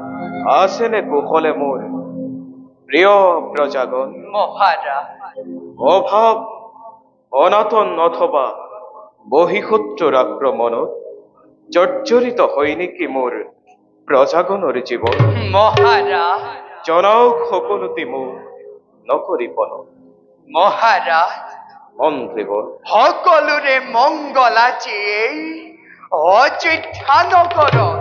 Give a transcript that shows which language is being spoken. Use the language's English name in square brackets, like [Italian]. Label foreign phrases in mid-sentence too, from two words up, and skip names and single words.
[Assamese] আসেনে কুশলে মোর প্রিয় প্রজাগণ। মহারাজ, অভাব অনাতন অথবা বহিঃশত্ৰুৰ আক্ৰমণত জৰ্জৰিত হয় নেকি মোৰ প্ৰজাগণৰ জীৱন? মহারাজ, জনাওক সকলোতে মোক নকৰি পলক। মহারাজ, মন্ত্ৰীগণ, সকলোৰে মংগল আজি এই অযোধ্যা নগৰত।